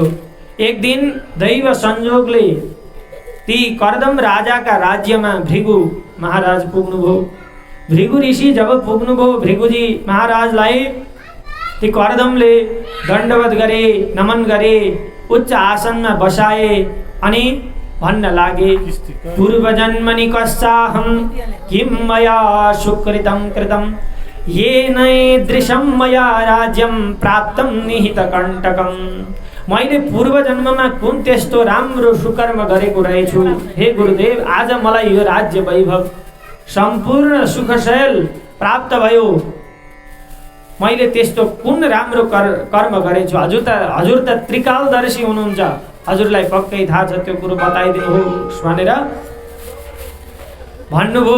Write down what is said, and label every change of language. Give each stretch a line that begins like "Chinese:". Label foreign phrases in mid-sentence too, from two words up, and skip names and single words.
Nepali: एक दिन दैव संयोगले ती कर्दम राजाका राज्यमा भृगु महाराज पुग्नुभयो। भृगु ऋषि जब पुग्नुभयो, भृगुजी महाराजलाई ती कर्दमले दण्डवत गरे, नमन गरे, उच्च आसनमा बसाए अनि भन्न लागे,
Sanskrit: पूर्वजन्मनि कस्याहं किं मया सुकृतं कृतं येनैदृशं मया राज्यं प्राप्तं निहितकण्टकम्।
Nepali: मैले पूर्व जन्ममा कुन त्यस्तो राम्रो सुकर्म गरेको रहेछु हे गुरुदेव, आज मलाई यो राज्य वैभव सम्पूर्ण सुखशैल प्राप्त भयो। मैले त्यस्तो कुन राम्रो कर्म गरेछु? हजुर त त्रिकालदर्शी हुनुहुन्छ, हजुरलाई पक्कै थाहा छ, त्यो कुरो बताइदिनुहोस् भनेर भन्नुभयो।